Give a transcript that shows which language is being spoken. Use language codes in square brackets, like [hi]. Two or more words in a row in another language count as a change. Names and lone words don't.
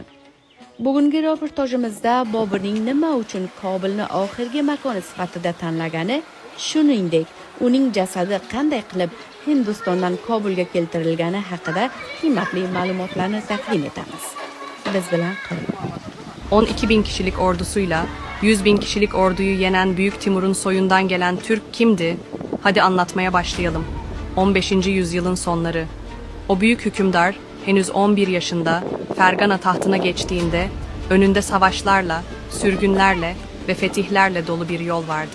[uz] Bugungi reportajimizda Boburning nima uchun Kobulni oxirgi makoni sifatida tanlagani, shuningdek, uning jasadi qanday qilib Hindistondan Kobulga keltirilgani haqida qiymatli ma'lumotlarni taqdim etamiz. Biz bilan qoling. [tr] 12.000 kişilik ordusuyla 100.000 kişilik orduyu yenen Büyük Timur'un soyundan gelen Türk kimdi? Hadi anlatmaya başlayalım. 15. yüzyılın sonları. O büyük hükümdar henüz 11 yaşında Fergana tahtına geçtiğinde önünde savaşlarla, sürgünlerle ve fetihlerle dolu bir yol vardı.